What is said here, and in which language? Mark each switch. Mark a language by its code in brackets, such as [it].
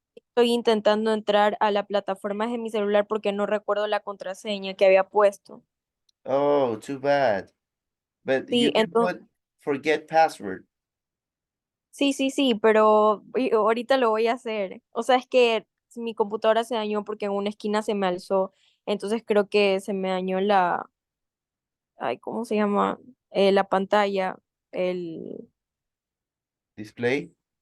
[es] Estoy intentando entrar a la plataforma de mi celular porque no recuerdo la contraseña que había puesto. [en] Oh, too bad. But you [es] Sí, [en] can put forget password. [es] sí, pero ahorita lo voy a hacer. O sea, es que mi computadora se dañó porque en una esquina se me alzó. Entonces creo que se me dañó ay, ¿cómo se llama? La pantalla, el, [en] Display.